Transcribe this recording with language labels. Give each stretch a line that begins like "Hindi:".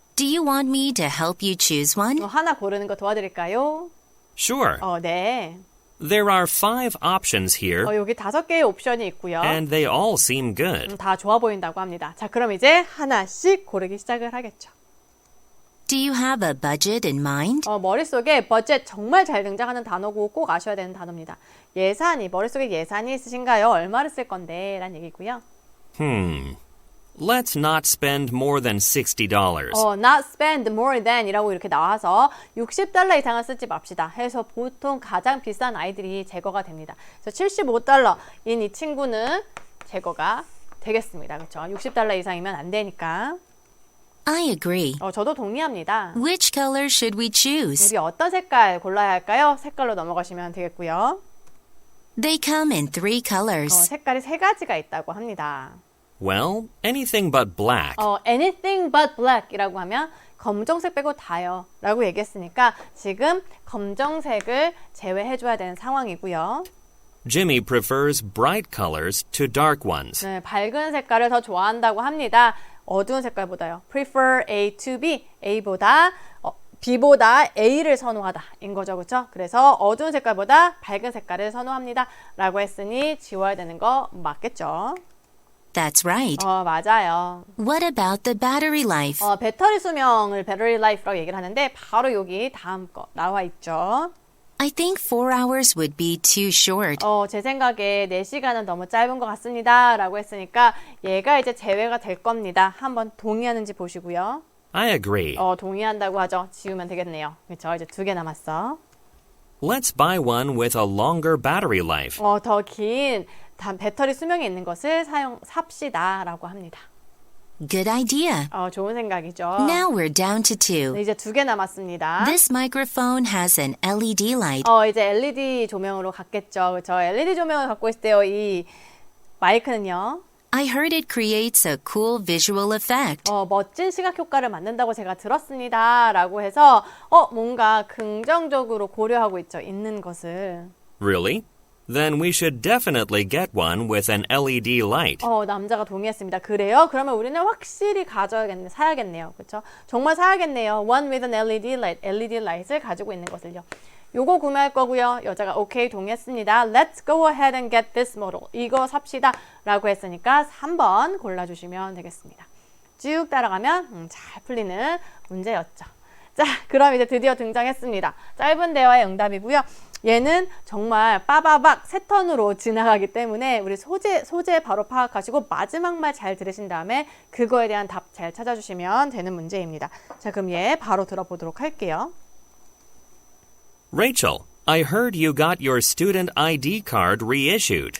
English: Do you want me to help you choose one?
Korean: 하나 고르는 거 도와드릴까요?
English: Sure.
Korean: 네.
English: There are 5 options here,
Korean: 여기 5개의 옵션이 있고요.
English: and they all seem good.
Korean: 다 좋아 보인다고 합니다. 자, 그럼 이제 하나씩 고르기 시작을 하겠죠.
English: Do you have a budget in mind?
Korean: 머릿속에 버젯 정말 잘 등장하는 단어고 꼭 아셔야 되는 단어입니다. 예산이, 머릿속에 예산이 있으신가요? 얼마를 쓸 건데? 라는 얘기고요.
English: Let's not spend more than $60. Not spend more than
Korean: 이라고 이렇게 나와서 $60 이상을 쓰지 맙시다 해서 보통 가장 비싼 아이들이 제거가 됩니다. 그래서 $75인 이 친구는 제거가 되겠습니다. 그렇죠? $60 이상이면 안 되니까.
English: I agree.
Korean: 저도 동의합니다.
English: Which color should we choose?
Korean: 우리 어떤 색깔 골라야 할까요? 색깔로 넘어가시면 되겠고요.
English: They come in 3 colors.
Korean: 색깔이 3가지가 있다고 합니다.
English: Well, anything but black. Anything but black
Korean: 이라고 하면 검정색 빼고 다요 라고 얘기했으니까 지금 검정색을 제외해줘야 되는 상황이고요.
English: Jimmy prefers bright colors to dark ones.
Korean: 네, 밝은 색깔을 더 좋아한다고 합니다. 어두운 색깔보다요.
English: Prefer A to B.
Korean: A보다 B보다 A를 선호하다 인 거죠. 그렇죠? 그래서 어두운 색깔보다 밝은 색깔을 선호합니다 라고 했으니 지워야 되는 거 맞겠죠?
English: That's right.
Korean: 맞아요.
English: What about the battery life?
Korean: 배터리 수명을 battery life라고 얘기를 하는데 바로 여기 다음 거 나와 있죠.
English: I think 4 hours would be too short.
Korean: 제 생각에 4시간은 너무 짧은 것 같습니다 라고 했으니까 얘가 이제 제외가 될 겁니다. 한번 동의하는지 보시고요.
English: I agree.
Korean: 동의한다고 하죠. 지우면 되겠네요. 그렇죠? 이제 2개 남았어.
English: Let's buy one with a longer battery life.
Korean: 더 긴 배터리 수명이 있는 것을 삽시다 라고 합니다.
English: Good idea.
Korean: 좋은 생각이죠.
English: Now we're down to 2.
Korean: 네, 이제 2개 남았습니다.
English: This microphone has an LED light.
Korean: 이제 LED 조명으로 갔겠죠. 그렇죠? LED 조명을 갖고 있을 때요. 이 마이크는요.
English: I heard it creates a cool visual effect.
Korean: 멋진 시각 효과를 만든다고 제가 들었습니다. 라고 해서 뭔가 긍정적으로 고려하고 있죠. 있는 것을.
English: Really? Then we should definitely get one with an LED light.
Korean: 남자가 동의했습니다. 그래요? 그러면 우리는 확실히 가져야겠네, 사야겠네요. 그렇죠? 정말 사야겠네요.
English: One with an LED light,
Korean: LED 라이트를 가지고 있는 것을요. 요거 구매할 거고요. 여자가 오케이 동의했습니다.
English: Let's go ahead and get this model.
Korean: 이거 삽시다 라고 했으니까 3번 골라주시면 되겠습니다. 쭉 따라가면 잘 풀리는 문제였죠. 자, 그럼 이제 드디어 등장했습니다. 짧은 대화의 응답이고요. 얘는 정말 빠바박 세 턴으로 지나가기 때문에 우리 소재 바로 파악하시고 마지막 말 잘 들으신 다음에 그거에 대한 답 잘 찾아주시면 되는 문제입니다. 자, 그럼 얘 바로 들어보도록 할게요.
English: Rachel, I heard you got your student ID card reissued.